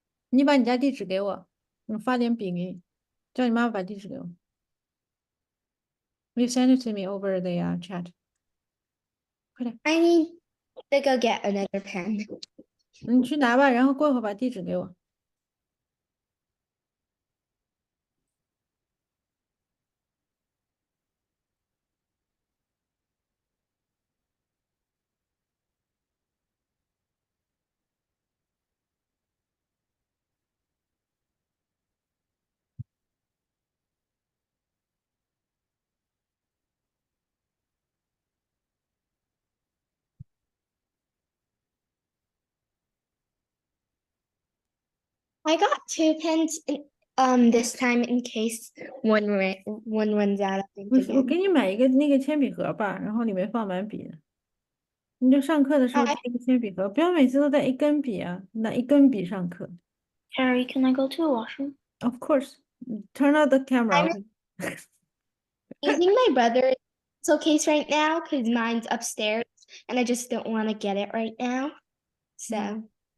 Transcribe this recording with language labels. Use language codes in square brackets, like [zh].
[zh] 你把你家地址给我，我发点笔给你，叫你妈妈把地址给我。 [en] You send it to me over the chat. [zh] 快点， [en] I need to go get another pen. [zh] 你去拿吧，然后过会儿把地址给我。 [en] I got 2 pens this time in case one runs out of ink [zh] 我 [en] again. [zh] 给你买一个那个铅笔盒吧，然后里面放满笔。你就上课的时候带一个铅笔盒，不要每次都带一根笔啊，拿一根笔上课。 [en] Harry, can I go to the washroom? Of course, turn on the camera. I'm- Using my brother's pencil case right now because mine's upstairs and I just don't want to get it right now. So